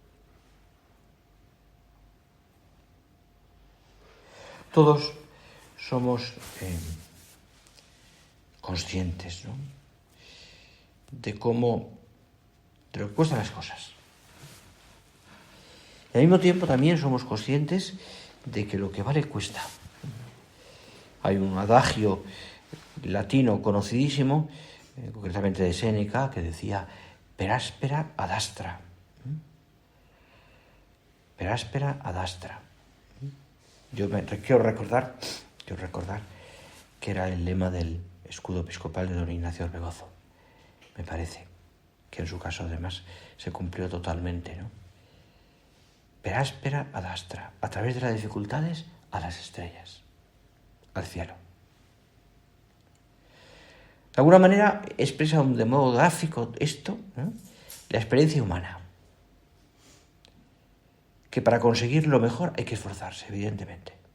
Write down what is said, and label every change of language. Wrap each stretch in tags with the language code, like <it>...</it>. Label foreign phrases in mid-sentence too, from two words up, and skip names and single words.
<es>Todos somos conscientes, ¿no?, de lo que cuestan las cosas. Y al mismo tiempo también somos conscientes de que lo que vale cuesta. Hay un adagio latino conocidísimo, concretamente de Séneca, que decía</es> <la>per aspera ad astra. Per aspera ad astra.</la> <es>Yo quiero recordar que era el lema del escudo episcopal de don Ignacio Orbegozo. Me parece que en su caso además se cumplió totalmente, ¿no?</es> <la>Per aspera ad astra,</la> <es>a través de las dificultades a las estrellas, al cielo. De alguna manera expresa de modo gráfico esto, ¿no?, la experiencia humana. Que para conseguir lo mejor hay que esforzarse, evidentemente.</es>